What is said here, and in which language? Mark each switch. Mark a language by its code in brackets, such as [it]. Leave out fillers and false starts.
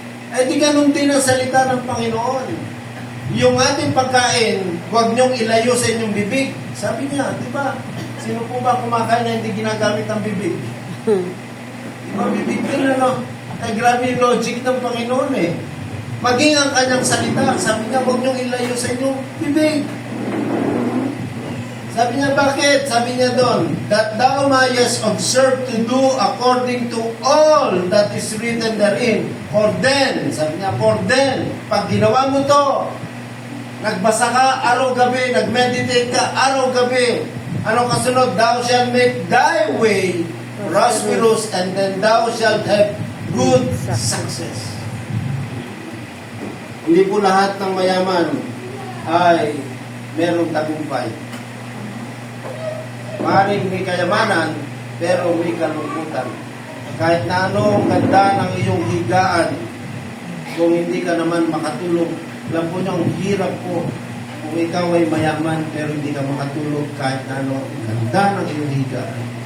[tl] Eh di ganun din ang salita ng Panginoon. Yung ating pagkain, huwag niyong ilayo sa inyong bibig. Sabi niya, di ba? Sino po ba kumakain na hindi ginagamit ang bibig? Di ba bibig din ano? Ay grabe yung logic ng Panginoon eh. Maging ang kanyang salita, sabi niya, huwag niyong ilayo sa inyong bibig. Sabi niya, bakit? Sabi niya doon, [en] that thou mayest observe to do according to all that is written therein. For then, [tl] sabi niya, for then, pag ginawa mo to, nagbasa ka araw-gabi, nag-meditate ka araw-gabi, anong kasunod? [en] Thou shalt make thy way prosperous, and then thou shalt have good success. [tl] Hindi po lahat ng mayaman ay merong tagumpay. Maaaring may kayamanan, pero may kalungkutan. Kahit na ano ang ganda ng iyong higaan, kung hindi ka naman makatulog, alam po niyo, ang hirap po kung ikaw ay mayaman, pero hindi ka makatulog kahit na ano ang ganda ng iyong higaan.